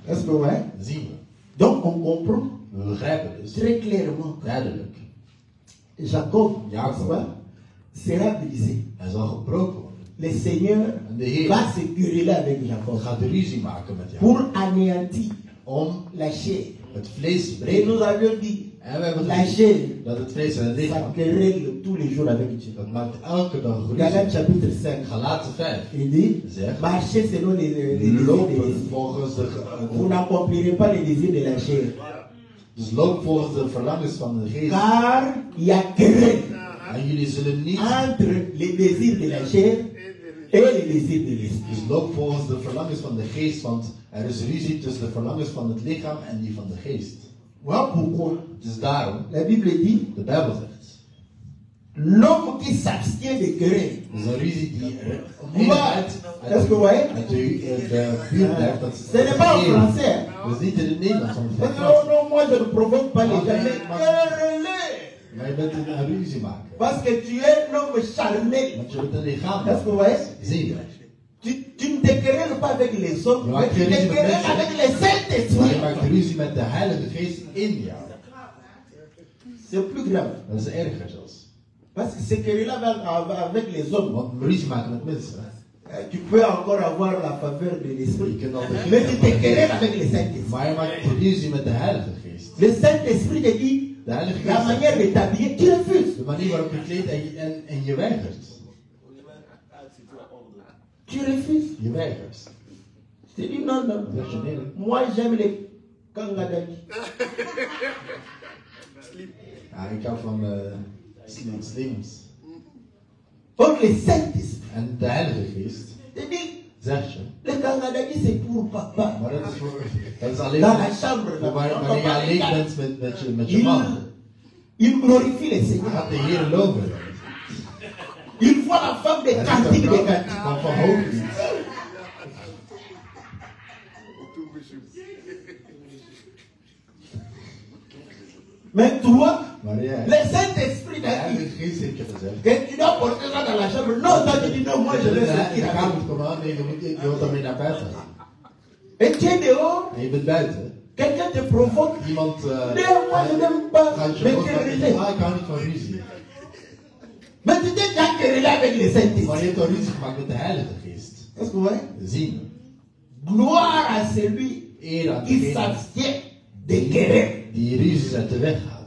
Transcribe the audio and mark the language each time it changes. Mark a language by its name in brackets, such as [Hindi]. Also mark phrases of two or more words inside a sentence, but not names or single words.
[French] Est-ce que vous voyez? [Dutch] Zien we. [French] Donc on comprend [Dutch] We begrijpen dus [French] très clairement [Dutch] duidelijk. [French] Jacob, [Dutch] Jacob. [French] n'est-ce pas, sera brisé. [Dutch] Hij zal gebroken worden. [French] Le Seigneur [Dutch] En de Heer [French] va se quereller avec Jacob [Dutch] gaat ruzie maken met jou. [French] pour anéantir [Dutch] Om [French] la chair. [Dutch] het vlees te [French] Et [Dutch] breken. [French] nous avions dit, [Dutch] En we hebben [French] la [Dutch] gezien [French] chair, [Dutch] dat het vlees en het [French] ça [Dutch] lichaam, [French] querelle tous les jours avec Dieu. [Dutch] dat maakt elke dag [French] Galates [Dutch] ruzie. [French] chapitre 5, [Dutch] Galaten 5 [French] il dit, [Dutch] zegt, [French] marchez selon les désirs de [Dutch] lopen [French] l'esprit. [Dutch] volgens [French] Vous n'accomplirez pas les désirs de la chair. [Dutch] dus loop volgens de verlangens van de geest. [French] Car il y a querelle [Dutch] En jullie zullen niet, [French] entre les désirs de la chair et les désirs de l'esprit. [Dutch] dus loop volgens de verlangens van de geest, want er is ruzie tussen de verlangens van het lichaam en die van de geest. [French] Voilà pourquoi [Dutch] Dus daarom, [French] la Bible dit, [Dutch] de Bijbel zegt, [French] l'homme qui s'abstient de querelle. [Dutch] dus een ruzie die er Maar, [French] est-ce que vous voyez? [Dutch] uit de buurt blijft, dat [French] Ce n'est pas en français. hein. [Dutch] dat is niet in het Nederlands, want het [French] Mais [Dutch] is [French] non, [Dutch] Frans. [French] non, moi je ne provoque pas les gens, mais querellez. [Dutch] Maar je bent een ruzie maken. [French] Parce que tu es un homme charnel. [Dutch] Want je bent een lichaam. [French] Est-ce que vous voyez? [Dutch] Zie je. [French] Tu ne te querelles pas avec les hommes, mais tu te querelles avec le [Dutch] Maar je [French] Saint-Esprit. [Dutch] maakt ruzie met de Heilige Geest in jou. [French] C'est plus grave. [Dutch] Dat is erger zelfs. [French] Parce que se quereller avec les hommes, [Dutch] Want ruzie maken met mensen. [French] tu peux encore avoir la faveur de [Dutch] Je [French] l'Esprit. [Dutch] kunt al [French] Mais tu te [Dutch] beginnen. [French] querelles avec le Saint-Esprit. [Dutch] Maar je maakt ruzie met de Heilige Geest. [French] Le Saint-Esprit te dit, [Dutch] De Heilige [French] la [Dutch] Geest. [French] manière de t'habiller, tu refuses. [Dutch] De manier waarop je kleedt en je weigert. [French] Tu refuses. [Dutch] Je weigert. [French] Je te dis non, non. [Dutch] Dan zeg je nee. [French] Moi, j'aime les kangadaki. [Dutch] Ja, ik hou van slims. [French] Donc le Saint-Esprit [Dutch] En de Heilige Geest [French] te dit, [Dutch] zegt je. [French] le kangadaki c'est pour papa. [Dutch] Maar dat is alleen [French] Dans la chambre, [Dutch] voor wanneer je [French] papa, [Dutch] alleen bent met je man. [French] il glorifie le [Dutch] Je [French] Seigneur. [Dutch] gaat de Heer loven. [French] Il voit la femme de [Dutch] Hij ziet [French] cantique [Dutch] de [French] de [Dutch] vrouw [French] cantique. [Dutch] van Hooglied. [French] Mais toi, [Dutch] Maar jij, [French] le Saint-Esprit [Dutch] de [French] t'a dit [Dutch] Heilige Geest heeft je gezegd. [French] que tu dois porter ça dans la chambre. Non, toi tu dis non, moi je vais [Dutch] De [French] sortir [Dutch] Heilige [French] avec. [Dutch] Geest moet komen aan, nee, je wilt daarmee naar buiten gaan. [French] Et tu es dehors, [Dutch] En je bent buiten. [French] quelqu'un te provoque. [Dutch] Iemand [French] Mais moi je n'aime pas [Dutch] gaat je [French] me [Dutch] boos maken. [French] quereller. [Dutch] Ah, ik hou niet van ruzie. [French] Mais tu t'es déjà querellé avec le [Dutch] Maar [French] Saint-Esprit. [Dutch] je hebt al ruzie gemaakt met de Heilige Geest. [French] Est-ce que vous voyez? [Dutch] Zien. [French] Gloire à celui [Dutch] Eer aan [French] qui [Dutch] degene [French] s'abstient de querer. [Dutch] die ruzies uit de weg gaat.